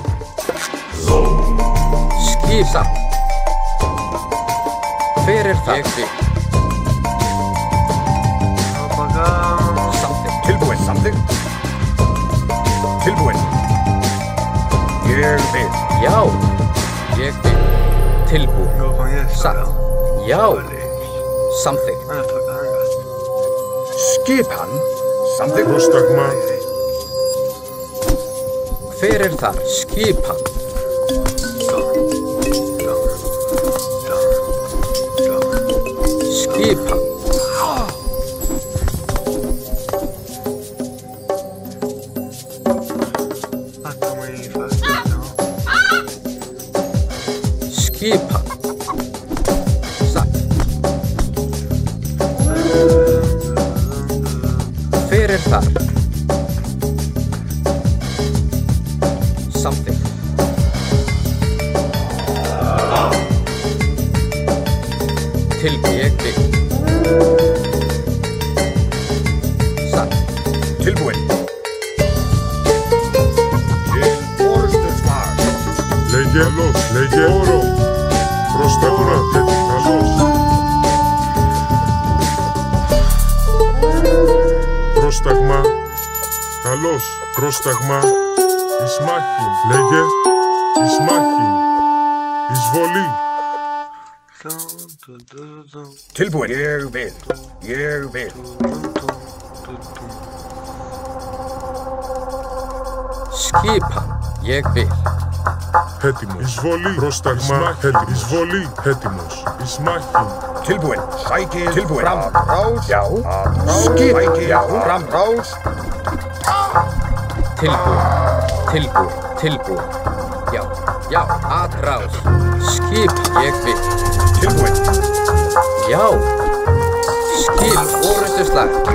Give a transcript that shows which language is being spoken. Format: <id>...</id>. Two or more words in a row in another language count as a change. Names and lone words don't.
<is>Skipa. Hver það? Ég vil. Tilbúin. Samþykkt. Já, ég vil. Tilbúin.</is> <es>Yo, con eso.</es> <is>Satt. Já,</is> <es>Vale.</es> <is>samþykkt.</is> <en>Motherfucker.</en> <is>Skipan. Something.</is> <el>Πρόσταγμα.</el> <is>Hver þar? Skipan. Skipan.</is> <es>Está muy fácil, ¿no?</es> <is>Skipan. Satt. Hver þar? Samþykkt. Tilbúin. Ég vil. Satt. Tilbúin. Til orrustuslag.</is> <el>Λέγε καλός. Λέγε όρο. Πρόσταγμα. Καλός. Πρόσταγμα. Καλός. Πρόσταγμα. Εισμάχη. Λέγε. Εισμάχη. Εισβολή.</el> <is>Tilbúin. Ég vil. Ég vil. Skipan. Ég vil.</is> <el>Έτοιμος. Εισβολή. Πρόσταγμα. Έτοιμος. Εισβολή. Έτοιμος. Εισμάχη.</el> <is>Tilbúin. Sækið. Tilbúin. Framrás. Já. Skip. Sækið. Já. Framrás. Tilbúin. Tilbúin. Tilbúin. Já. Já. Atrás. Skip. Ég vil. Tilbúin. Já. Skip. Orrustuslag.</is>